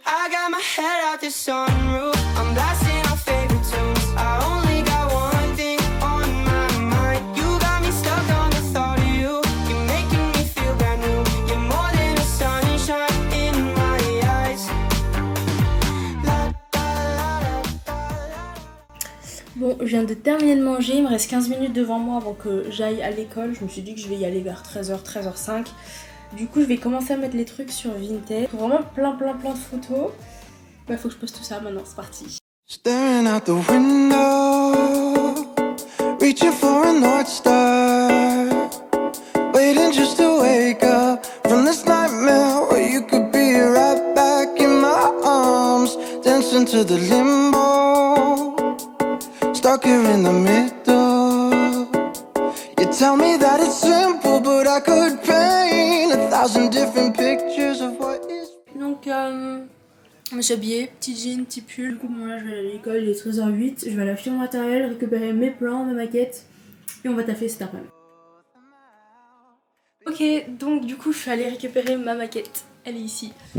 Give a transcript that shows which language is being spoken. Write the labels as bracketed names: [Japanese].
[English] I got my head out the sunroof, I'm blasting our favorite tunes. I only got one thing on my mind. You got me stuck on the thought of you. You're making me feel brand new. You're more than a sunshine in my eyes. [French] Bon, je viens de terminer de manger, il me reste 15 minutes devant moi avant que j'aille à l'école. Je me suis dit que je vais y aller vers 13h, 13h05. Du coup, je vais commencer à mettre les trucs sur Vinted. Vraiment plein de photos. Bah, faut que je poste tout ça maintenant, c'est parti. [English] Staring out the window, reaching for a North Star, waiting just to wake up from this nightmare where you could be right back in my arms, dancing to the limbo. Stuck here in the middle. You tell me that it's simple, but I could paint 1,000 different pictures of what is. [French] Donc, je me suis habillée, petit jean, petit pull. Du coup, bon, là, je vais aller à l'école, il est 13h08. Je vais aller acheter mon matériel, récupérer mes plans, ma maquette, et on va taffer cet après-midi. Ok, donc du coup je suis allée récupérer ma maquette. Elle est ici.